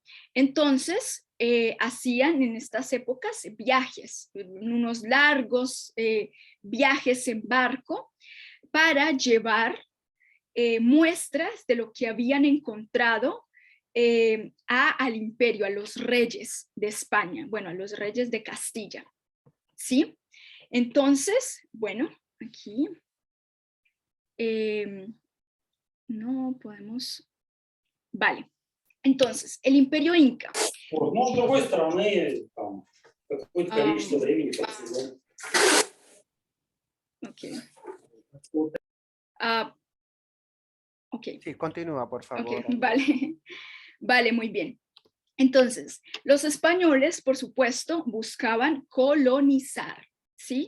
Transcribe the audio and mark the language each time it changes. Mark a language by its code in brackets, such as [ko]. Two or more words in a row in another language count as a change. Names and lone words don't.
[es] Entonces, hacían en estas épocas viajes, unos largos viajes en barco para llevar muestras de lo que habían encontrado al imperio, a los reyes de España, bueno, a los reyes de Castilla, ¿sí? Entonces, bueno, aquí no podemos, vale. Entonces, el imperio inca. [ru] Ну, с другой стороны, там, какое-то количество времени [en] Okay. Ok. [es] Sí, continúa, por favor. Okay, vale. Vale, muy bien. Entonces, los españoles, por supuesto, buscaban colonizar, ¿sí?